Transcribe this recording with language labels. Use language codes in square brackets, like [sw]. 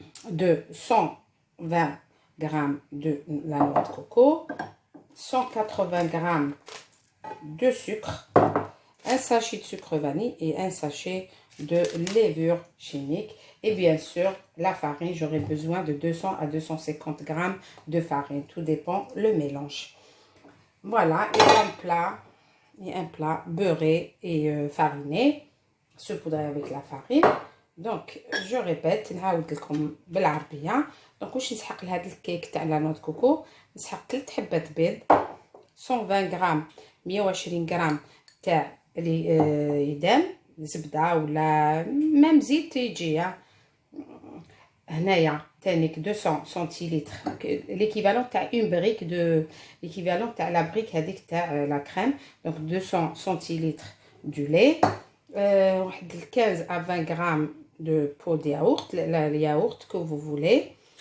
[fr] de 120 g de la noix de coco, 180 g de sucre, un sachet de sucre vanille et un sachet de levure chimique, et bien sûr la farine, j'aurai besoin de 200 à 250 g de farine, tout dépend le mélange. Voilà, et un plat beurré et fariné, saupoudré avec la farine. Donc je répète, [ar] نعاود لكم بالعربيه. دونك واش نسحق لهذا الكيك تاع لا نوع دو كوكو؟ نسحق 3 حبات بيض، 120 غرام 120 غرام تاع يدام زبده ولا ميم زيت يجي. هنايا تانيك 200 سنتيلتر [fr] l'équivalent تاع une brique de l'équivalent تاع la brique [ar] هذيك تاع [fr] la crème. Donc 200 centilitres du lait, واحد 15 à 20 grammes de pot de yaourt, le yaourt que vous voulez.